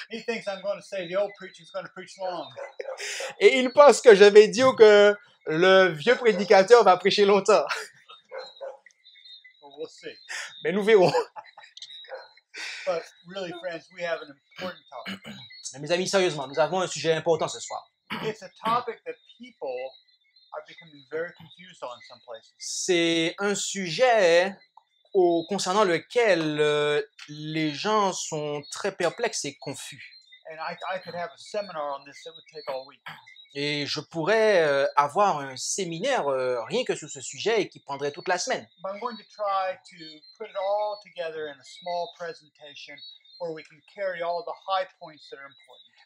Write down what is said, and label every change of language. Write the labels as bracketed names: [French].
[English] He thinks I'm going to say the old preacher's going to preach long. [French] Et il pense que je vais dire que le vieux prédicateur va prêcher longtemps. [English] But we'll see. [French] Mais nous verrons. [English] But really, friends, we have an important topic. [French] Mais mes amis, sérieusement, nous avons un sujet important ce soir. [English] It's a topic that people are becoming very confused on some places. [French] C'est un sujet concernant lequel les gens sont très perplexes et confus. [English] And I could have a seminar on this that would take all week. [French] Et je pourrais avoir un séminaire rien que sur ce sujet et qui prendrait toute la semaine. [English] But I'm going to try to put it all together in a small presentation where we can carry all the high points that are important.